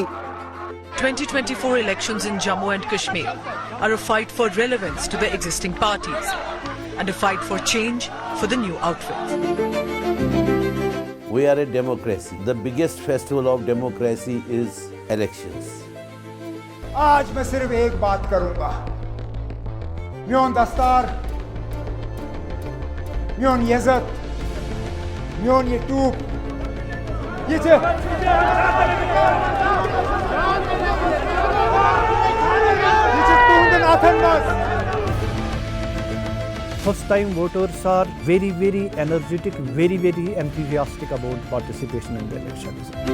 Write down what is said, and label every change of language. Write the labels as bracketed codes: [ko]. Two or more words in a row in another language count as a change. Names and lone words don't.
[en] 2024 elections in Jammu and Kashmir are a fight for relevance to the existing parties and a fight for change for the new outfit. We are a democracy. The biggest festival of democracy is elections. [hi] आज मैं सिर्फ एक बात करूंगा [ks] म्योन दस्तार म्योन यज़त म्योन ये टूप ये [en] First time voters are very energetic, very enthusiastic about participation in the elections.